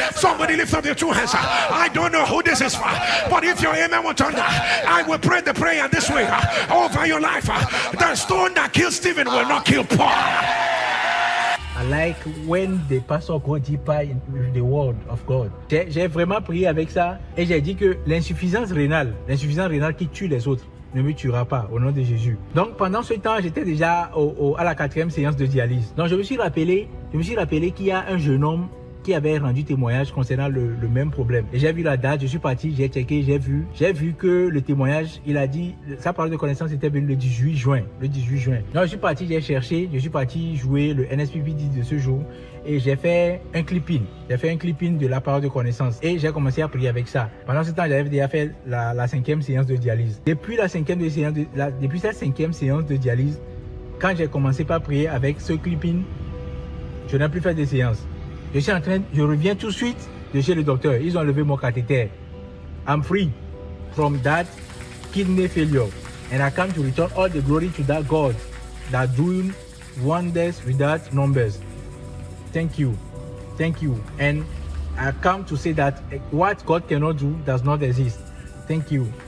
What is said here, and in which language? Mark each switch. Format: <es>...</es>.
<en>Somebody lift up your two hands. I don't know who this is for, but if your amen will turn, I will pray the prayer this way over your life. The stone that killed Stephen will not kill Paul. I like when the pastor go deeper in the word of God.</en> <fr>J'ai vraiment prié avec ça et j'ai dit que l'insuffisance rénale qui tue les autres ne me tuera pas au nom de Jésus. Donc pendant ce temps, j'étais déjà à la 4e séance de dialyse. Donc je me suis rappelé qu'il y a un jeune homme qui avait rendu témoignage concernant le même problème. Et j'ai vu la date, je suis parti, j'ai checké, j'ai vu que le témoignage, il a dit, sa parole de connaissance était venue le 18 juin. Donc je suis parti, j'ai cherché, je suis parti jouer le NSPPD de ce jour et j'ai fait un clipping. J'ai fait un clipping de la parole de connaissance et j'ai commencé à prier avec ça. Pendant ce temps, j'avais déjà fait la 5e séance de dialyse. Depuis cette 5e séance de dialyse, quand j'ai commencé par prier avec ce clipping, je n'ai plus fait de séance. Je reviens tout de suite de chez le docteur. Ils ont enlevé mon cathéter.</fr> <en>I'm free from that kidney failure. And I come to return all the glory to that God that doing wonders without numbers. Thank you. Thank you. And I come to say that what God cannot do does not exist. Thank you.</en>